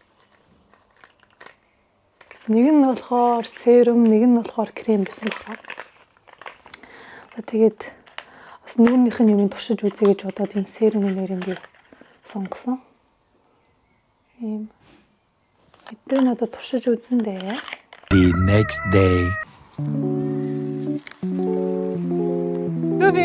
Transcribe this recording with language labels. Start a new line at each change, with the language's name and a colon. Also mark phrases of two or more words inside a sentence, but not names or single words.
Mongolian: Нэг нь болохоор серум, нэг нь болохоор крем байсан байна. За тэгээд бас нүүрнийх нь юм туршиж үзье гэж бодоод ийм серумын нэрийг сонгосон. Ийм эдгээр нь одоо туршиж үзэн дээ.
English: The next day. Люби.